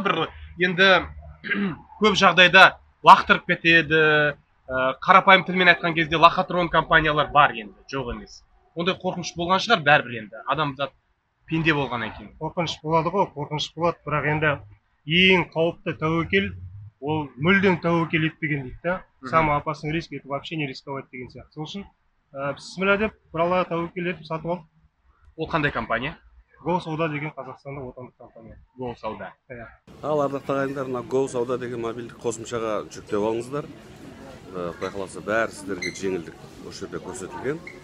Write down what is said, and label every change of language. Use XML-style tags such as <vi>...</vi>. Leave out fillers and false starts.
<kk>Бір енді көп жағдайда лақтырып кетеді, қарапайым тілмен айтқан кезде лохотрон компаниялар бар енді, жоқ емес. Ондай қорқыныш болған шығар бәрібір енді, адамзат пенде болғаннан кейін. Қорқыныш болады ғой, қорқыныш болады, бірақ енді ең қауіпті тәуекел ол мүлдем тәуекел етпеген дейді да.</kk> <ru>Самый опасный риск это вообще не рисковать деген сияқты.</ru> <kk>Сол үшін бісміллә деп бір аллаға тәуекел етіп сатып алдық. Ол қандай компания? Go Сауда деген қазақстандық отандық компания. Go Сауда. Ал ардақты ағайындар, мына Go Сауда деген мобильдік қосымшаға жүктеп алыңыздар. Құдай қаласа бәрі сіздерге жеңілдік осы жерде көрсетілген.</kk>